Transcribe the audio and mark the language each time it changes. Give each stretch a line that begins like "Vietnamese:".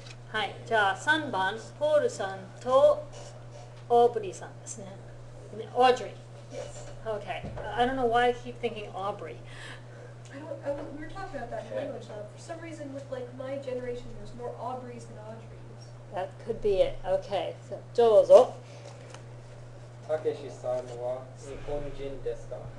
Japanese: はい、じゃあ3番、ポールさんとオーブリーさんですね。
English: Audrey. Yes. Okay. I don't know why I keep thinking Aubrey. We were talking about that in language lab. For some reason, with like my generation, there's more Aubreys than Audreys. That could be it. Okay. So, どうぞ。
Japanese: たけしさんは日本人ですか？